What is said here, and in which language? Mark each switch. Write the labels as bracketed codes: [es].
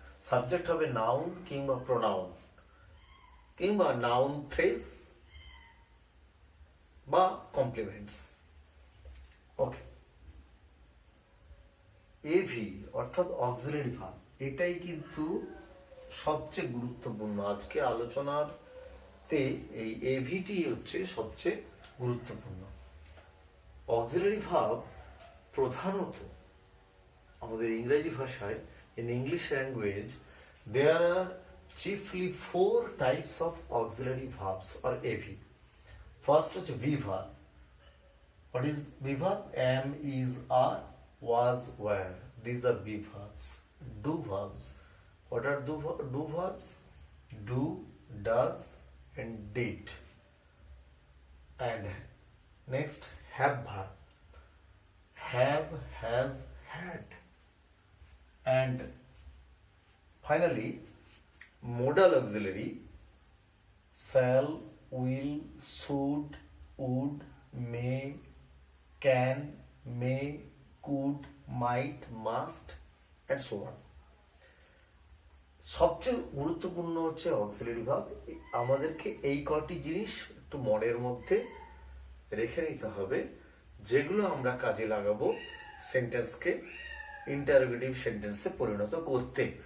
[bn] Subject হবে noun কিংবা pronoun কিংবা নাউন ফ্রেজ বা কমপ্লিমেন্টস। ওকে, এভি অর্থাৎ অক্সিলারি ভার্ব, এটাই কিন্তু সবচেয়ে গুরুত্বপূর্ণ আজকে আলোচনাতে। এই এভিটি হচ্ছে সবচেয়ে গুরুত্বপূর্ণ। অক্সিলারি ভার্ব প্রধানত আমাদের ইংরেজি ভাষায়, [en] in English language there are chiefly 4 types of auxiliary verbs or AV. First [bn] হচ্ছে [en] be verb. What is be verb? Am, is, are, was, were. These are be verbs. Do verbs. What are do verbs? Do, does, and did. And next have verb. Have, has, had. And finally modal auxiliary shall, will, should, would, may, can, may, could, might, must, and so on. [bn] সবচেয়ে গুরুত্বপূর্ণ হচ্ছে auxiliary verb. আমাদেরকে এই কটি জিনিস একটু মনের মধ্যে রেখে নিতে হবে, যেগুলো আমরা কাজে লাগাবো সেন্টেন্সকে ইন্টারোগেটিভ সেন্টেন্সে পরিণত করতে।